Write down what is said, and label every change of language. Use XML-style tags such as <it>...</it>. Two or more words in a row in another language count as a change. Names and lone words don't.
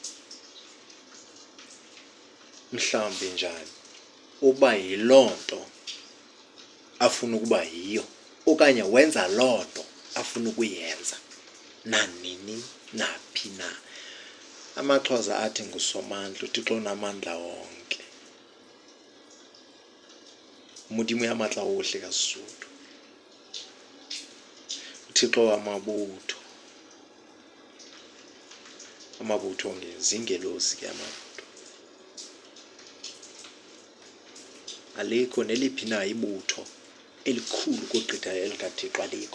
<xh>Mhlawumbi njani uba yiloo nto afuna ukuba yiyo, okanye wenza loo nto afuna ukuyenza nanini naphi na. AmaXhosa athi ngusomandla, uThixo unamandla wonke.</xh> <st>Modimo ya matla ohle ka Sesotho,</st> <xh>uThixo wamabutho. Amabutho zingelosi ke amabutho. Alikho neliphi na ibutho elikhulu ukugqitha elikaThixo, alikho.</xh>